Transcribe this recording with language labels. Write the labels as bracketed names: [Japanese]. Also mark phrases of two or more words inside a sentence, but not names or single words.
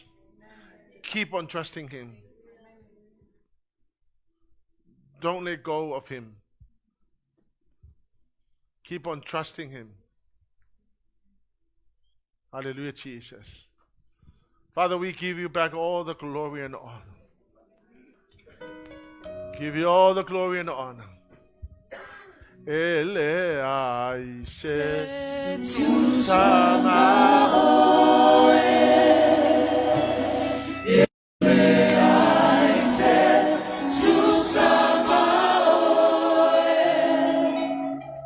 [English] Keep on trusting Him. Don't let go of Him. Keep on trusting Him. Hallelujah, Jesus. Father, we give you back all the glory and honor. Give you all the glory and honor. [Samoan] Ele ai se tu Samoan. Ele ai se tu Samoan.